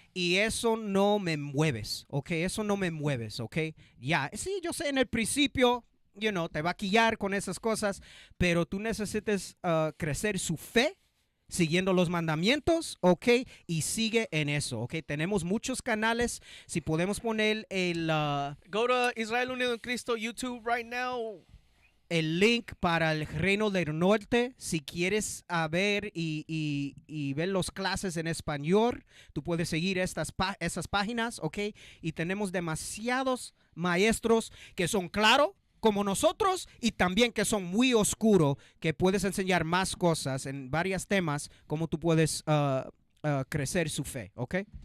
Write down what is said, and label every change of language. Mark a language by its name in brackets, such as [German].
[Spanish] Y eso no me mueves, ¿ok? Eso no me mueves, ¿ok? Ya, sí, yo sé en el principio, te va a quillar con esas cosas, pero tú necesitas crecer su fe siguiendo los mandamientos, ¿ok? Y sigue en eso, ¿ok? Tenemos muchos canales. Si podemos poner el... [English] Go to IsraelUnitedInChrist YouTube right now. [Spanish] El link para el Reino del Norte, si quieres ver y ver las clases en español, tú puedes seguir esas páginas, ¿ok? Y tenemos demasiados maestros que son claros como nosotros y también que son muy oscuros, que puedes enseñar más cosas en varios temas, como tú puedes crecer su fe, ¿ok?